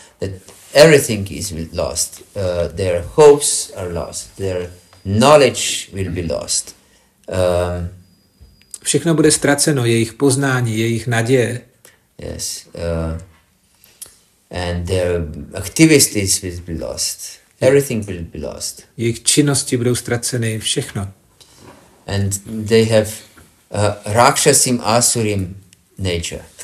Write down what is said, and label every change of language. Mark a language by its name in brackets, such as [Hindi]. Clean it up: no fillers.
[English] That everything is lost. Their hopes are lost. Their knowledge will be lost. [Czech] Všechno bude ztraceno, jejich poznání, jejich naděje. [English] Yes. And their activities will be lost. Everything will be lost. [Czech] Jejich činnosti budou ztraceny, všechno. [English] And they have Rakshasim Asurim nature.